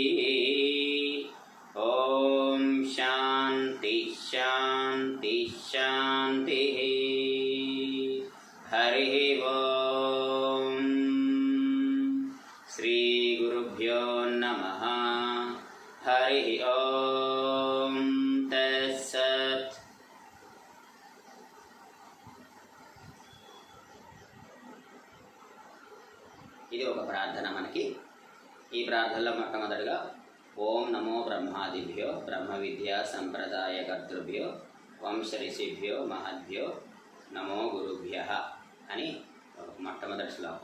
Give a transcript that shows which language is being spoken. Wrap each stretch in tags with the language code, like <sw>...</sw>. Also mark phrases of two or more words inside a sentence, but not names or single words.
<sa>ॐ शान्ति शान्ति शान्तिः। हरिः ॐ। श्री गुरुभ्यो नमः। हरिः ॐ तत्सत्।</sa> <te>ఇది ఒక ప్రార్థన మనకి. ఈ ప్రార్థనలో మొట్టమొదటిగా</te> <sa>ఓం నమో బ్రహ్మాదిభ్యో బ్రహ్మ విద్యా సంప్రదాయ కర్తృభ్యో వంశ ఋషిభ్యో మహద్భ్యో నమో గురుభ్యః</sa> <te>అని మొట్టమొదటి శ్లోకం.</te>